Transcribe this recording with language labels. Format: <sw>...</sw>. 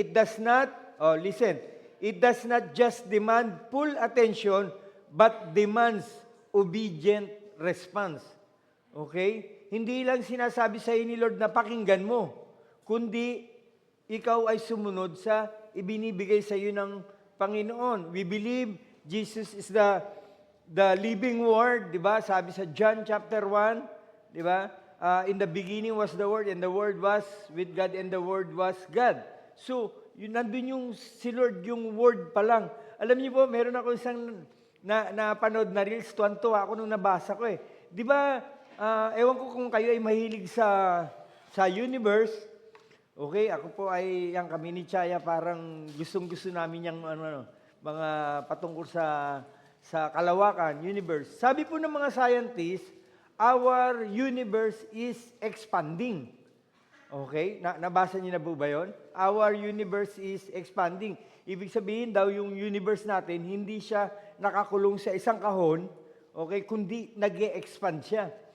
<en>It does not, it does not just demand full attention, but demands obedient response. Okay?</en> <tl>Hindi lang sinasabi sa iyo ni Lord na pakinggan mo, kundi ikaw ay sumunod sa ibinibigay sa iyo ng Panginoon.</tl> <en>We believe Jesus is the living word,</en> <tl>di ba? Sabi sa John chapter 1, di ba?</tl> <en>In the beginning was the Word, and the Word was with God, and the Word was God.</en> <tl>So, nandun yung si Lord, yung Word pa lang. Alam niyo po, meron ako isang napanood na reels, tuwan-tuwa ako nung nabasa ko Di ba, ewan ko kung kayo ay mahilig sa universe. Okay, ako po ay, kami ni Chaya, parang gustong-gusto namin yung mga patungkol sa kalawakan, universe. Sabi po ng mga</tl> <en>scientists, our universe is expanding.</en> <tl>Okay, nabasa niyo na po ba yun?</tl> <en>Our universe is expanding.</en> <tl>Ibig sabihin daw, yung universe natin, hindi siya nakakulong sa isang kahon, okay, kundi nag-e-expand siya.</tl>